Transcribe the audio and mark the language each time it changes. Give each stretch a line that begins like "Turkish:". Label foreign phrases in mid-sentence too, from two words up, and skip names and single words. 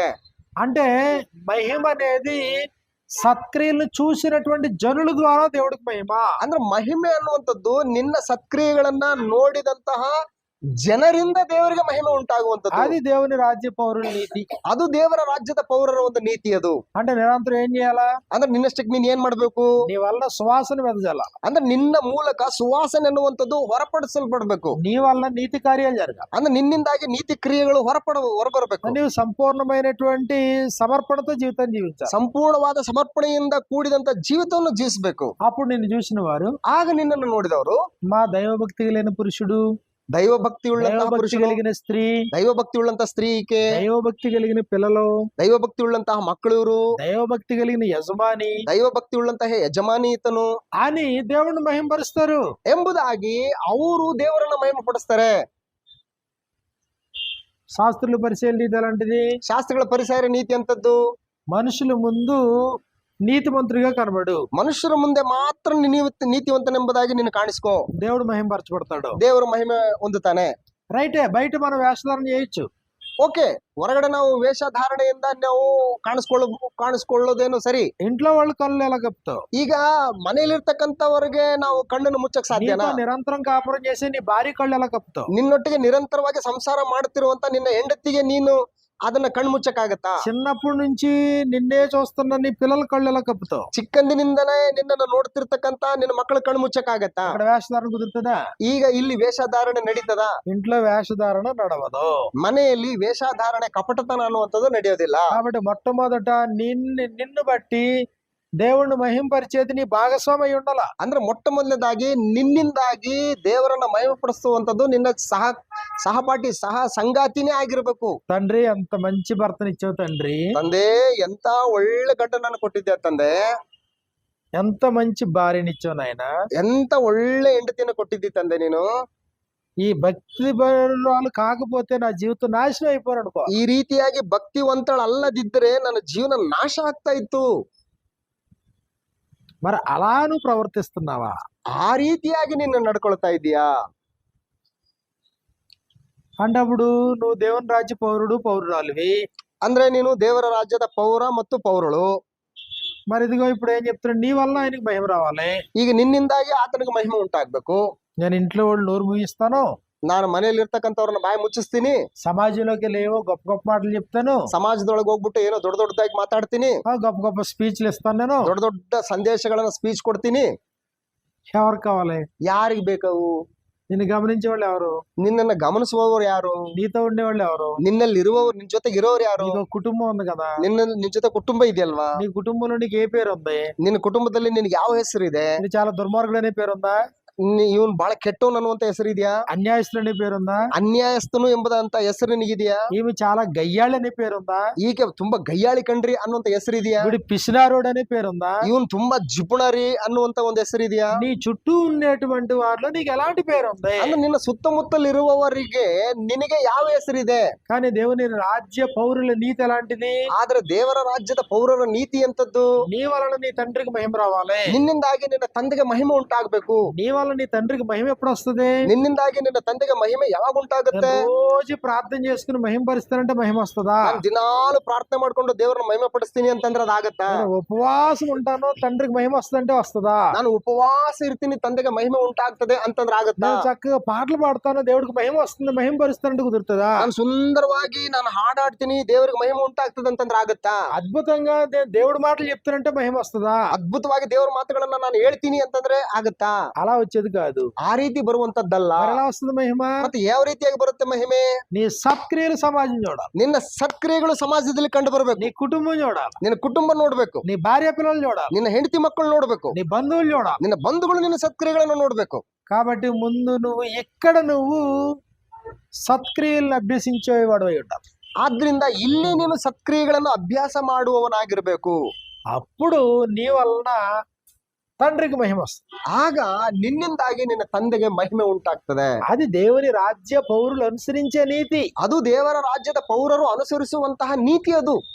Telugu: అంటే మహిమ అనేది సత్క్రియలను చూసినటువంటి జనుల ద్వారా దేవుడికి మహిమ.
Kannada: ಅಂದ್ರೆ ಮಹಿಮೆ ಅನ್ನುವಂಥದ್ದು ನಿನ್ನ ಸತ್ಕ್ರಿಯೆಗಳನ್ನ ನೋಡಿದಂತಹ ಜನರಿಂದ ದೇವರಿಗೆ ಮಹಿಮೆ ಉಂಟಾಗುವಂಥದ್ದು.
Telugu: అది దేవుని రాజ్య పౌరుల నీతి.
Kannada: ಅದು ದೇವರ ರಾಜ್ಯದ ಪೌರರ ಒಂದು ನೀತಿ. ಅದು
Telugu: అంటే నిరంతరం ఏం చేయాలా?
Kannada: ಅಂದ್ರೆ ನಿನ್ನಷ್ಟಕ್ಕೆ ನೀನ್ ಏನ್ ಮಾಡ್ಬೇಕು?
Telugu: నీ వల్ల సువాసన వెదజాల.
Kannada: ಅಂದ್ರೆ ನಿನ್ನ ಮೂಲಕ ಸುವಾಸನೆ ಅನ್ನುವಂಥದ್ದು ಹೊರಪಡಿಸಲ್ಪಡ್ಬೇಕು.
Telugu: నీ వల్ల నీతి కార్యాలు జరగాలి.
Kannada: ಅಂದ್ರೆ నిన్ನಿಂದಾಗಿ ನೀತಿ ಕ್ರಿಯೆಗಳು ಹೊರಬರಬೇಕು.
Telugu: నీవు సంపూర్ణమైనటువంటి సమర్పణతో జీవితం జీవించాలి.
Kannada: ಸಂಪೂರ್ಣವಾದ ಸಮರ್ಪಣೆಯಿಂದ ಕೂಡಿದಂತ ಜೀವಿತವನ್ನು ಜೀವಿಸಬೇಕು.
Telugu: అప్పుడు నిన్ను చూసిన వారు,
Kannada: ಆಗ ನಿನ್ನನ್ನು ನೋಡಿದವರು,
Telugu: మా దైవభక్తి కలిగిన పురుషుడు,
Kannada: ದೈವಭಕ್ತಿ ಉಳ್ಳಂತಹ ಪುರುಷ,
Telugu: కలిగిన స్త్రీ,
Kannada: ದೈವಭಕ್ತಿ ಉಳ್ಳಂತಹ ಸ್ತ್ರೀ ಈಕೆ,
Telugu: దైవభక్తి కలిగిన పిల్లలు,
Kannada: ದೈವಭಕ್ತಿ ಉಳ್ಳಂತಹ ಮಕ್ಕಳು ಇವರು,
Telugu: దైవభక్తి కలిగిన యజమాని,
Kannada: ದೈವಭಕ್ತಿ ಉಳ್ಳಂತಹ ಯಜಮಾನಿ ಈತನು
Telugu: అని దేవుడిని మహిమపరుస్తారు
Kannada: ಎಂಬುದಾಗಿ ಅವರು ದೇವರನ್ನ ಮಹಿಮೆ ಪಡಿಸ್ತಾರೆ.
Telugu: శాస్త్రుల పరిశీలన ఇది అలాంటిది.
Kannada: ಶಾಸ್ತ್ರಗಳ ಪರಿಸರ ನೀತಿ ಅಂತದ್ದು,
Telugu: మనుషుల ముందు నీతిమంతుడిగా కనబడు,
Kannada: ಮನುಷ್ಯರ ಮುಂದೆ ಮಾತ್ರ ನೀತಿವಂತನೆಂಬುದಾಗಿ ನೀನು ಕಾಣಿಸ್ಕೋ.
Telugu: దేవుడు మహిమపరచబడతాడు.
Kannada: ದೇವರು ಮಹಿಮೆ ಹೊಂದುತ್ತಾನೆ.
Telugu: రైటే, బయట మనం వేషధారణ చేయొచ్చు.
Kannada: ಓಕೆ, ಹೊರಗಡೆ ನಾವು ವೇಷಧಾರಣೆಯಿಂದ ನಾವು ಕಾಣಿಸ್ಕೊಳ್ಳೋದೇನು ಸರಿ.
Telugu: ఇంట్లో వాళ్ళు కళ్ళు ఎలా కప్పుతావు?
Kannada: ಈಗ ಮನೆಯಲ್ಲಿರ್ತಕ್ಕಂಥವ್ರಿಗೆ ನಾವು ಕಣ್ಣನ್ನು ಮುಚ್ಚಕ್ ಸಾಧ್ಯನಾ?
Telugu: నిరంతరం కాపురం చేసి నీ భార్య కళ్ళు ఎలా కప్పుతావు?
Kannada: ನಿನ್ನೊಟ್ಟಿಗೆ ನಿರಂತರವಾಗಿ ಸಂಸಾರ ಮಾಡುತ್ತಿರುವಂತ ನಿನ್ನ ಹೆಂಡತಿಗೆ ನೀನು ಅದನ್ನ ಕಣ್ಣು ಮುಚ್ಚಕ್ಕಾಗತ್ತಾ?
Telugu: చిన్నప్పటి నుంచి నిన్నే చూస్తున్న నీ పిల్లల కళ్ళు ఎలా కప్పుతావు?
Kannada: ಚಿಕ್ಕಂದಿನಿಂದಲೇ ನಿನ್ನನ್ನು ನೋಡ್ತಿರ್ತಕ್ಕಂತ ನಿನ್ನ ಮಕ್ಕಳ ಕಣ್ಣು ಮುಚ್ಚಕ್ಕಾಗತ್ತಾ?
Telugu: అక్కడ వేషధారణ కుదురుతుందా?
Kannada: ಈಗ ಇಲ್ಲಿ ವೇಷಧಾರಣೆ ನಡೀತದ?
Telugu: ఇంట్లో వేషధారణ నడవదు.
Kannada: ಮನೆಯಲ್ಲಿ ವೇಷಧಾರಣೆ ಕಪಟತನ ಅನ್ನುವಂಥದ್ದು ನಡೆಯೋದಿಲ್ಲ.
Telugu: కాబట్టి మొట్టమొదట నిన్ను బట్టి దేవుణ్ణి మహింపరిచేది నీ భాగస్వామి అయి ఉండాల.
Kannada: ಅಂದ್ರೆ ಮೊಟ್ಟ ಮೊದಲನೇದಾಗಿ ನಿನ್ನಿಂದಾಗಿ ದೇವರನ್ನ ಮಹಿಮೆಪಡಿಸುವಂತದ್ದು ನಿನ್ನ ಸಹಪಾಠಿ ಸಂಗಾತಿನೇ ಆಗಿರ್ಬೇಕು.
Telugu: తండ్రి ఎంత మంచి భర్తనిచ్చావు తండ్రి,
Kannada: ತಂದೆ ಎಂತ ಒಳ್ಳೆ ಗಂಡನನ್ನು ಕೊಟ್ಟಿದ್ದೆ ತಂದೆ,
Telugu: ఎంత మంచి భార్యనిచ్చావు నాయన,
Kannada: ಎಂತ ಒಳ್ಳೆ ಹೆಂಡತಿಯನ್ನು ಕೊಟ್ಟಿದ್ದಿ ತಂದೆ ನೀನು.
Telugu: ఈ భక్తి బరులు కాకపోతే నా జీవితం నాశనం అయిపోయాను అనుకో.
Kannada: ಈ ರೀತಿಯಾಗಿ ಭಕ್ತಿವಂತಳಲ್ಲದಿದ್ದರೆ ನನ್ನ ಜೀವನ ನಾಶ ಆಗ್ತಾ ಇತ್ತು.
Telugu: మరి అలా నువ్వు ప్రవర్తిస్తున్నావా?
Kannada: ಆ ರೀತಿಯಾಗಿ ನೀನು ನಡ್ಕೊಳ್ತಾ ಇದೀಯಾ?
Telugu: అంటే అప్పుడు నువ్వు దేవుని రాజ్య పౌరుడు పౌరురాలివి.
Kannada: ಅಂದ್ರೆ ನೀನು ದೇವರ ರಾಜ್ಯದ ಪೌರ ಮತ್ತು ಪೌರಳು.
Telugu: మరి ఇదిగో ఇప్పుడు ఏం చెప్తున్నాడు, నీ వల్ల ఆయనకి భయం రావాలి.
Kannada: ಈಗ ನಿನ್ನಿಂದಾಗಿ ಆತನಿಗೆ ಮಹಿಮೆ ಉಂಟಾಗ್ಬೇಕು.
Telugu: నేను ఇంట్లో వాళ్ళు నోరు ముగిస్తాను,
Kannada: ನಾನು ಮನೆಯಲ್ಲಿ ಇರ್ತಕ್ಕಂಥವ್ರನ್ನ ಬಾಯಿ ಮುಚ್ಚಿಸ್ತೀನಿ,
Telugu: సమాజంలోకి లేవో గొప్ప గొప్ప మాటలు చెప్తాను,
Kannada: ಸಮಾಜದೊಳಗೆ ಹೋಗ್ಬಿಟ್ಟು ಏನೋ ದೊಡ್ಡ ದೊಡ್ಡದಾಗಿ ಮಾತಾಡ್ತೀನಿ,
Telugu: గొప్ప గొప్ప స్పీచ్లు ఇస్తాను, నేను
Kannada: ದೊಡ್ಡ ದೊಡ್ಡ ಸಂದೇಶಗಳನ್ನ ಸ್ಪೀಚ್ ಕೊಡ್ತೀನಿ.
Telugu: ఎవరు కావాలి?
Kannada: ಯಾರಿಗ್ ಬೇಕವು?
Telugu: నిన్ను గమనించే వాళ్ళు ఎవరు?
Kannada: ನಿನ್ನನ್ನ ಗಮನಿಸುವವರು ಯಾರು?
Telugu: నీతో ఉండేవాళ్ళు ఎవరు?
Kannada: ನಿನ್ನಲ್ಲಿ ಇರುವವರು, ನಿನ್ ಜೊತೆಗೆ ಇರೋರು ಯಾರು?
Telugu: నీకు కుటుంబం ఉంది కదా,
Kannada: ನಿನ್ ಜೊತೆ ಕುಟುಂಬ ಇದೆಯಲ್ವಾ?
Telugu: నీ కుటుంబంలో నీకు ఏ పేరు ఉంది?
Kannada: ನಿನ್ನ ಕುಟುಂಬದಲ್ಲಿ ನಿನ್ಗೆ ಯಾವ ಹೆಸರು ಇದೆ?
Telugu: నీకు చాలా దుర్మార్గుడు అనే పేరు ఉందా?
Kannada: ಇವನ್ ಬಹಳ ಕೆಟ್ಟವನ್ ಅನ್ನುವಂತ ಹೆಸರಿದ್ಯಾ?
Telugu: అన్యాయస్తుడనే పేరుందా?
Kannada: ಅನ್ಯಾಯಸ್ಥನು ಎಂಬುದಂತ ಹೆಸರು ನಿನಗಿದೆಯಾ?
Telugu: ఈమె చాలా గయ్యాళి అనే పేరుందా?
Kannada: ಈಕೆ ತುಂಬಾ ಗಯ್ಯಾಳಿ ಕಣ್ರಿ ಅನ್ನುವಂತ ಹೆಸರಿದೆಯಾ?
Telugu: వీడి పిసినారోడు అనే పేరుందా?
Kannada: ಇವನ್ ತುಂಬಾ ಜಿಪುಣರಿ ಅನ್ನುವಂತ ಒಂದು ಹೆಸರಿದೆಯಾ?
Telugu: నీ చుట్టూ ఉండేటువంటి వారిలో నీకు ఎలాంటి పేరు ఉంది?
Kannada: ಅಂದ್ರೆ నిನ್ನ ಸುತ್ತಮುತ್ತಲಿರುವವರಿಗೆ ನಿನಗೆ ಯಾವ ಹೆಸರಿದೆ?
Telugu: కానీ దేవుని రాజ్య పౌరుల నీతి ఎలాంటిది?
Kannada: ಆದ್ರೆ ದೇವರ ರಾಜ್ಯದ ಪೌರರ ನೀತಿ ಎಂತದ್ದು?
Telugu: నీ వలన నీ తండ్రికి మహిమ రావాలి.
Kannada: ನಿನ್ನಿಂದಾಗಿ ನಿನ್ನ ತಂದೆಗೆ ಮಹಿಮೆ ಉಂಟಾಗಬೇಕು.
Telugu: నీ వలన నీ తండ్రికి మహిమ ఎప్పుడు వస్తుంది?
Kannada: ನಿನ್ನಿಂದಾಗಿ ನಿನ್ನ ತಂದೆಗೆ ಮಹಿಮೆ ಯಾವಾಗ ಉಂಟಾಗುತ್ತೆ?
Telugu: రోజు ప్రార్థన చేసుకుని మహిమ పరుస్తానంటే మహిమ వస్తుందా?
Kannada: ನಾನು ದಿನಾಲು ಪ್ರಾರ್ಥನೆ ಮಾಡ್ಕೊಂಡು ದೇವರನ್ನ ಮಹಿಮೆ ಪಡಿಸ್ತೀನಿ ಅಂತಂದ್ರೆ ಅದಾಗತ್ತಾ?
Telugu: ఉపవాసం ఉంటాను తండ్రికి మహిమ వస్తుందంటే వస్తుందా?
Kannada: ನಾನು ಉಪವಾಸ ಇರ್ತೀನಿ ತಂದೆಗೆ ಮಹಿಮೆ ಉಂಟಾಗ್ತದೆ ಅಂತಂದ್ರೆ ಆಗತ್ತಾ?
Telugu: నేను చక్కగా పాటలు పాడతాను దేవుడికి మహిమ వస్తుంది మహిమ పరుస్తానంటే కుదురుతుందా?
Kannada: ನಾನು ಸುಂದರವಾಗಿ ನಾನು ಹಾಡಾಡ್ತೀನಿ ದೇವರಿಗೆ ಮಹಿಮೆ ಉಂಟಾಗ್ತದೆ ಅಂತಂದ್ರೆ ಆಗತ್ತಾ?
Telugu: అద్భుతంగా దేవుడి మాటలు చెప్తానంటే మహిమ వస్తుందా?
Kannada: ಅದ್ಭುತವಾಗಿ ದೇವರ ಮಾತುಗಳನ್ನ ನಾನು ಹೇಳ್ತೀನಿ ಅಂತಂದ್ರೆ ಆಗತ್ತಾ?
Telugu: అలా వచ్చేది కాదు.
Kannada: ಆ ರೀತಿ ಬರುವಂತದ್ದಲ್ಲ.
Telugu: మరి ఎలా వస్తుంది మహిమ?
Kannada: ಮತ್ತೆ ಯಾವ ರೀತಿಯಾಗಿ ಬರುತ್ತೆ ಮಹಿಮೆ?
Telugu: నీ సత్క్రియలు సమాజం చూడాలి,
Kannada: ನಿನ್ನ ಸತ್ಕ್ರಿಯೆಗಳು ಸಮಾಜದಲ್ಲಿ ಕಂಡು ಬರಬೇಕು.
Telugu: నీ కుటుంబం చూడాలి,
Kannada: ನಿನ್ನ ಕುಟುಂಬ ನೋಡ್ಬೇಕು,
Telugu: నీ భార్య పిల్లలు చూడాలి,
Kannada: ನಿನ್ನ ಹೆಂಡತಿ ಮಕ್ಕಳು ನೋಡ್ಬೇಕು,
Telugu: నీ బంధువులు చూడాలి.
Kannada: ನಿನ್ನ ಬಂಧುಗಳು ನಿನ್ನ ಸತ್ಕ್ರಿಯೆಗಳನ್ನು ನೋಡ್ಬೇಕು.
Telugu: కాబట్టి ముందు నువ్వు ఎక్కడ నువ్వు సత్క్రియలను అభ్యసించేవాడు అయి ఉండాలి.
Kannada: ಆದ್ರಿಂದ ಇಲ್ಲಿ ನೀನು ಸತ್ಕ್ರಿಯೆಗಳನ್ನು ಅಭ್ಯಾಸ ಮಾಡುವವನಾಗಿರ್ಬೇಕು.
Telugu: అప్పుడు నీ వలన తండ్రికి మహిమ వస్తుంది.
Kannada: ಆಗ ನಿನ್ನಿಂದಾಗಿ ನಿನ್ನ ತಂದೆಗೆ ಮಹಿಮೆ ಉಂಟಾಗ್ತದೆ.
Telugu: అది దేవుని రాజ్య పౌరులు అనుసరించే నీతి.
Kannada: ಅದು ದೇವರ ರಾಜ್ಯದ ಪೌರರು ಅನುಸರಿಸುವಂತಹ ನೀತಿ ಅದು.